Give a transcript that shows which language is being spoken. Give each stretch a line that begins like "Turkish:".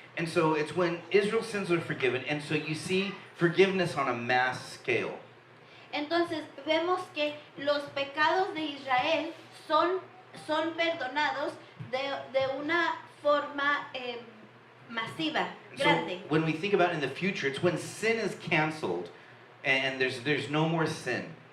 English: And so it's when Israel's sins are forgiven, and so you see forgiveness on a mass scale.
Spanish: Entonces vemos que los pecados de Israel son perdonados de una forma masiva,
English: So
Spanish: grande.
English: when we think about it in the future, it's when sin is canceled and there's no more sin.